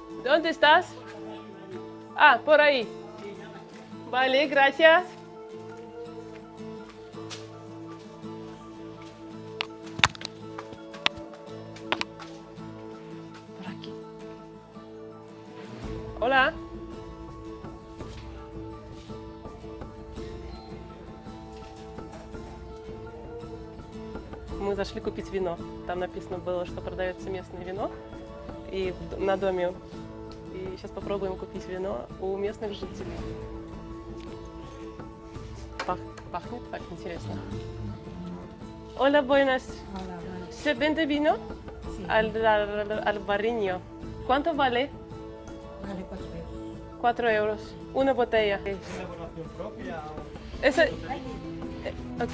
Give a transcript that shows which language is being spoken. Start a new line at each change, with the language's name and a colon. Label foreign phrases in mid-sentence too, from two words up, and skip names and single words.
Spanish: ¿Dónde estás? Ah, por ahí. Vale, gracias. Por aquí. Hola.
Russian: Мы зашли купить вино. Там написано было, что продается местное вино и на доме. И сейчас попробуем купить вино у местных жителей. Пахнет так интересно.
Spanish: Hola, buenas. Hola, buenas. ¿Se vende vino? Sí. Al barriño. ¿Cuánto vale? Vale, 4 euros. 4 euros. Una botella. ¿Elaboración propia o...? Esa, ok.